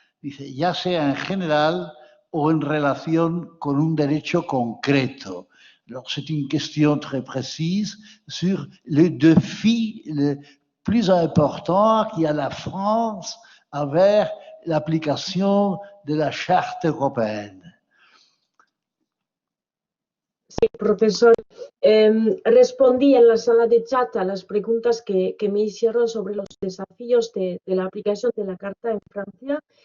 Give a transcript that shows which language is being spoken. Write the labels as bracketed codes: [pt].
[es] Dice, ya sea en general o en relación con un derecho concreto. [fr] Alors, c'est une question très précise sur le défi le plus important qu'il y a la France avec l'application de la Charte européenne. [es] Sí, profesor. Respondí en la sala de chat a las preguntas que me hicieron sobre los desafíos de la aplicación de la Carta en Francia.